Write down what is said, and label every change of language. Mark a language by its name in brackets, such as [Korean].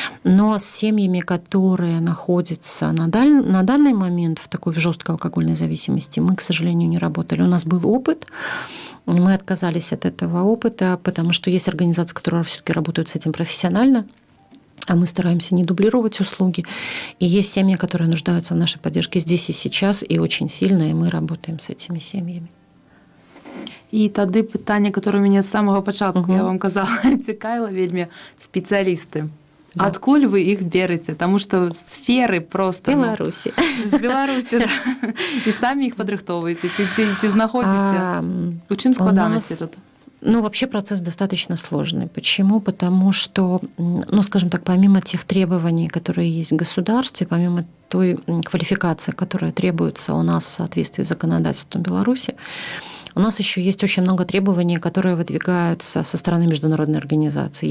[Russian] Но с семьями, которые находятся на данный момент в такой жесткой алкогольной зависимости, мы, к сожалению, не работали. У нас был опыт, мы отказались от этого опыта, потому что есть организации, которые все-таки работают с этим профессионально, а мы стараемся не дублировать услуги. И есть семьи, которые нуждаются в нашей поддержке здесь и сейчас, и очень сильно, и мы работаем с этими семьями. [Belarusian] І тады пытанне, [Russian] которое [Belarusian] мяне з самого пачатку, я вам казала, цікавіла вельмі спецыялісты. Да. Адкуль вы іх бераце, таму што сферы просто Беларуси. З Беларусі да. І самі іх падрыхтоўваеце ці знаходзіце? У чым складанасці тут? [Russian] Ну, вообще процесс достаточно сложный. Почему? Потому что, ну, скажем так, помимо тех требований, которые есть в государстве, помимо той квалификации, которая требуется у нас в соответствии с законодательством Беларуси, у нас еще есть очень много требований, которые выдвигаются со стороны международной организации.